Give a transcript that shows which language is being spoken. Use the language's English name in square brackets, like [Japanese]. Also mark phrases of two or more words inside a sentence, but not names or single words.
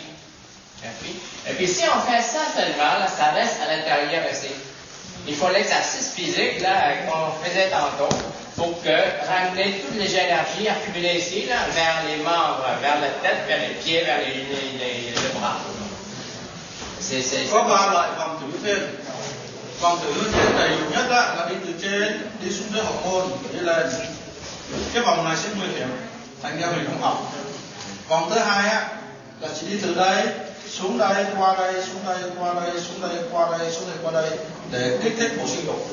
[French] Et puis si on fait ça seulement, là, ça reste à l'intérieur ici. Il faut l'exercice physique là qu'on faisait tantôt pour ramener toutes les énergies accumulées ici là, vers les membres, vers la tête, vers les pieds, vers les bras. [Vietnamese] Có 3 loại vòng tử thêm. Vòng tử trên đầy đủ nhất là đi từ trên đi xuống dưới hậu môn đi lên. Cái vòng này sẽ nguy hiểm, thành ra mình không học. Vòng thứ hai á là chỉ đi từ đây xuống đây, qua đây, xuống đây, qua đây, xuống đây, qua đây, xuống đây, qua đây để kích thích bộ sinh dục.